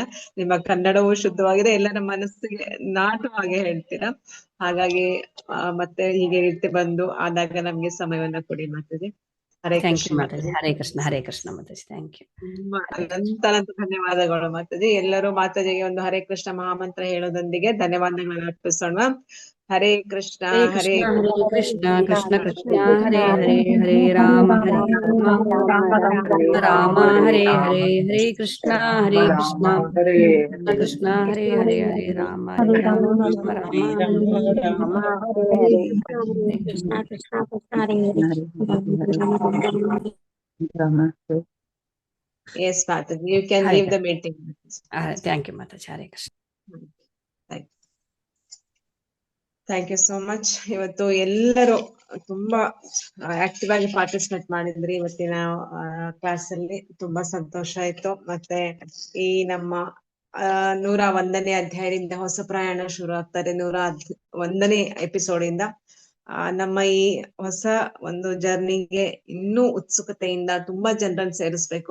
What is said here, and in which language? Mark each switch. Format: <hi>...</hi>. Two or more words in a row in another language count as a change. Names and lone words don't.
<kn>ನಿಮ್ಮ ಕನ್ನಡವು ಶುದ್ಧವಾಗಿದೆ, ಎಲ್ಲರ ಮನಸ್ಸಿಗೆ ನಾಟುವಾಗೆ ಹೇಳ್ತೀರಾ. ಹಾಗಾಗಿ ಮತ್ತೆ ಹೀಗೆ ರೀತಿ ಬಂದು ಆದಾಗ ನಮ್ಗೆ ಸಮಯವನ್ನ ಕೊಡಿ ಮಾತಾಜಿ. ಹರೇ ಕೃಷ್ಣ ಮಾತಾಜಿ. ಹರೇ ಕೃಷ್ಣ. ಹರೇ ಕೃಷ್ಣ ಮಾತಾಜಿ.</kn> <en>Thank you.</en> <kn>ತುಂಬಾ ಅನಂತ ಧನ್ಯವಾದಗಳು ಮಾತಾಜಿ. ಎಲ್ಲರೂ ಮಾತಾಜಿಗೆ ಒಂದು ಹರೇ ಕೃಷ್ಣ ಮಹಾಮಂತ್ರ ಹೇಳೋದೊಂದಿಗೆ ಧನ್ಯವಾದಗಳನ್ನ ಅರ್ಪಿಸೋಣ.</kn> <sa>ಹರೇ ಕೃಷ್ಣ. ಹರೇ ಕೃಷ್ಣ. ಕೃಷ್ಣ ಕೃಷ್ಣ. ಹರೇ ಹರೇ. ಹರೇ ರಾಮ ಹರೇ ರಾಮ ಹರೇ ಹರೇ. ಹರೇ ಕೃಷ್ಣ. ಹರೇ ಕೃಷ್ಣ. ಕೃಷ್ಣ ಹರೇ ಹರೇ. ಹರೇ ರಾಮ ಹರೇ ರಾಮ ರಾಮ</sa> <en>Yes, Mataji, you can leave the meeting. Thank you, Mataji. Hare Krishna. Thank you so much.</en> <kn>ಇವತ್ತು ಎಲ್ಲರೂ ತುಂಬಾ ಆಕ್ಟಿವ್ ಆಗಿ ಪಾರ್ಟಿಸಿಪೇಟ್ ಮಾಡಿದ್ರಿ ಇವತ್ತಿನ ಕ್ಲಾಸ್ ಅಲ್ಲಿ. ತುಂಬಾ ಸಂತೋಷ ಆಯ್ತು. ಮತ್ತೆ ಈ ನಮ್ಮ 101ನೇ ಅಧ್ಯಾಯದಿಂದ ಹೊಸ ಪ್ರಯಾಣ ಶುರು ಆಗ್ತಾರೆ. 101ನೇ ಎಪಿಸೋಡ್ ಇಂದ ನಮ್ಮ ಈ ಹೊಸ ಒಂದು ಜರ್ನಿಗೆ ಇನ್ನೂ ಉತ್ಸುಕತೆಯಿಂದ ತುಂಬಾ ಜನರನ್ನು ಸೇರಿಸ್ಬೇಕು.</kn>